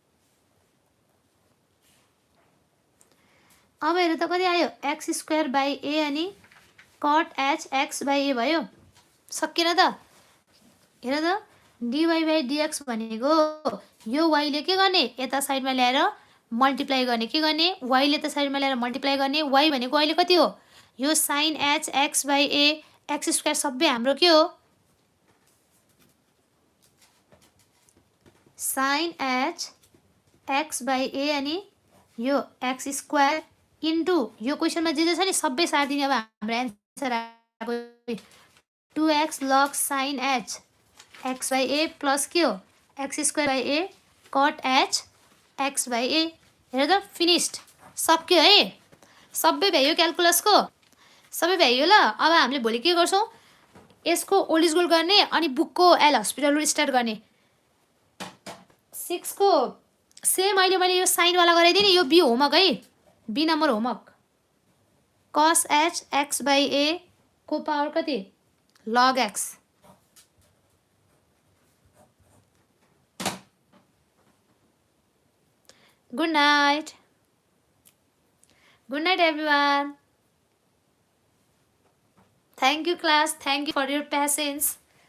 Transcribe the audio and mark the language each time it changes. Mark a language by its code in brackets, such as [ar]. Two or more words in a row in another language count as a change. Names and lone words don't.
[ne] अब हेर त कति आयो [en] x square by a [ne] अनि [en] cot h x by a [ne] भयो सकिएन त हेर त [en] dy by dx [ne] भनेको यो वाइले के गर्ने यता साइडमा ल्याएर मल्टिप्लाई गर्ने के गर्ने वाइले यता साइडमा ल्याएर मल्टिप्लाई गर्ने वाइ भनेको अहिले कति हो यो [en] sine h x by a x square [ne] सबै हाम्रो के हो [en] sine h x by a [ne] अनि यो [en] x square [ne] इन्टु यो क्वेसनमा जे छ नि सबै सारिदिने अब हाम्रो एन्सर आएको 2x [en] log sine h x by a plus [ne] के हो [en] x square by a cot h x by a [ne] हेर त फिनिस्ड सक्यो है सबै भ्यायो क्यालकुलसको सबै भ्यायो ल अब हामीले भोलि के गर्छौँ यसको ओलिजिकल गर्ने अनि बुकको एल हस्पिटल रुल स्टार्ट गर्ने 6 को सेम अहिले मैले यो साइनवाला गराइदिएँ नि यो बी होमवर्क है [en] B number homework cos h x by a [ne] को पावर कति [en] log x Good night. Good night, everyone. Thank you, class. Thank you for your patience.